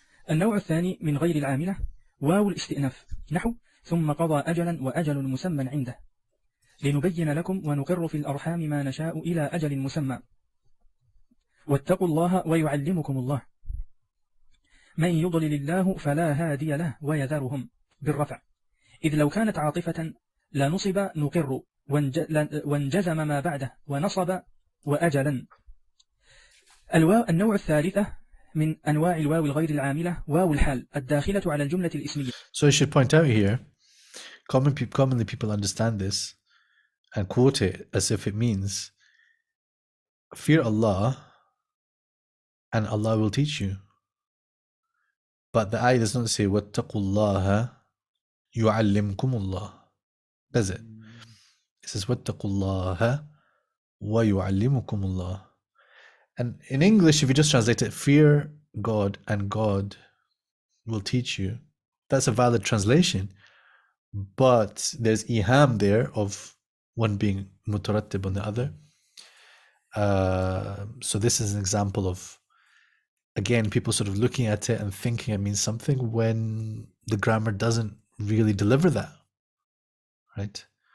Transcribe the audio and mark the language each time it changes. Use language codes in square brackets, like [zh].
[ar] النوع الثاني من غير العاملة واو الاستئناف، نحو ثم قضى أجلا وأجل مسمى عنده، لنبين لكم ونقر في الأرحام ما نشاء إلى أجل مسمى، واتقوا الله ويعلمكم الله، من يضلل الله فلا هادي له ويذرهم، بالرفع، إذ لو كانت عاطفة لنصب نقر وانجزم ما بعده ونصب وأجلا. النوع الثالثة من أنواع الواو الغير العاملة واو الحال الداخلة على الجملة الإسمية. [en] So I should point out here, commonly people understand this and quote it as if it means fear Allah and Allah will teach you. But the ayah does not say [ar] وَاتَّقُوا اللَّهَ يُعَلِّمْكُمُ اللَّهِ. [en] Does it? It says [ar] وَاتَّقُوا اللَّهَ وَيُعَلِّمُكُمُ اللَّهِ. [en] And in English, if you just translate it, fear God and God will teach you, that's a valid translation. But there's iham there of one being mutarattib on the other. So this is an example of, again, people sort of looking at it and thinking it means something when the grammar doesn't really deliver that, right?